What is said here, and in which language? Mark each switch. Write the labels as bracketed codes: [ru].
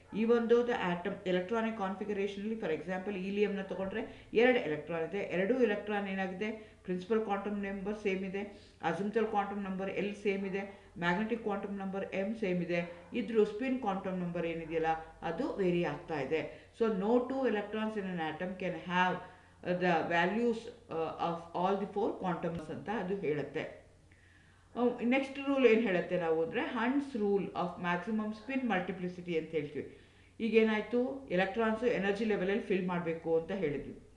[kn] ಈ ಒಂದು atom electronic ಕಾನ್ಫಿಗರೇಷನಲ್ಲಿ for example ಈಲಿಯಂನ ತೊಗೊಂಡ್ರೆ 2 ಎಲೆಕ್ಟ್ರಾನ್ ಇದೆ, 2 ಎಲೆಕ್ಟ್ರಾನ್ ಏನಾಗಿದೆ, ಪ್ರಿನ್ಸಿಪಲ್ ಕ್ವಾಂಟಮ್ ನಂಬರ್ ಸೇಮ್ ಇದೆ, ಅಸಿಂಪ್ಟಲ್ ಕ್ವಾಂಟಮ್ ನಂಬರ್ ಎಲ್ ಸೇಮ್ ಇದೆ, magnetic quantum number M same ಇದೆ. ಇದ್ರೂ ಸ್ಪಿನ್ ಕ್ವಾಂಟಮ್ ನಂಬರ್ ಏನಿದೆಯಲ್ಲ ಅದು ವೇರಿ ಆಗ್ತಾ ಇದೆ. [en] so no 2 electrons in an atom can have the values of all the 4 quantums [kn] ಅಂತ ಅದು ಹೇಳುತ್ತೆ. ನೆಕ್ಸ್ಟ್ ರೂಲ್ ಏನು ಹೇಳುತ್ತೆ ನಾವು ಅಂದರೆ Hund's rule of maximum spin multiplicity ಅಂತ ಹೇಳ್ತೀವಿ. ಈಗೇನಾಯಿತು, ಎಲೆಕ್ಟ್ರಾನ್ಸು ಎನರ್ಜಿ ಲೆವೆಲಲ್ಲಿ ಫಿಲ್ ಮಾಡಬೇಕು ಅಂತ ಹೇಳಿದ್ವಿ.